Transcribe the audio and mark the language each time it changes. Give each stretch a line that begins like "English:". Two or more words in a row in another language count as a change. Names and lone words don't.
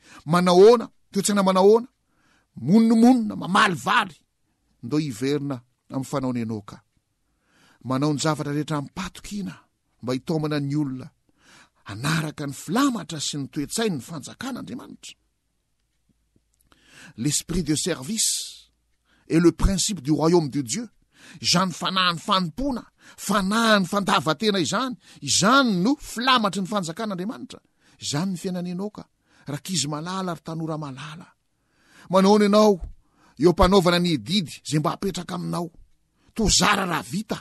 Malagasy: Manahoana? Toetsaina manahoana? Monomonona, mamaly valy. Ndao hiverina amin'ny fanao ny Enoka. Manao ny zavatra rehetra amin'ny-patokiana mba hitomana ny olona anaraka ny filamatra sy ny toetsainy ny fanjakan'Andriamanitra.
French: L'esprit de service et le principe du royaume de Dieu,
Malagasy: izany fanahin'ny fanompona, fanahin'ny fandavatena izany no filamatry ny fanjakan'Andriamanitra. Izany ny fiainan'ny Enoka, rakizy malala ary tanora malala. Manao ny ianao eo mpanaovana ny didy zay mba hapetraka aminao, tozara raha vita.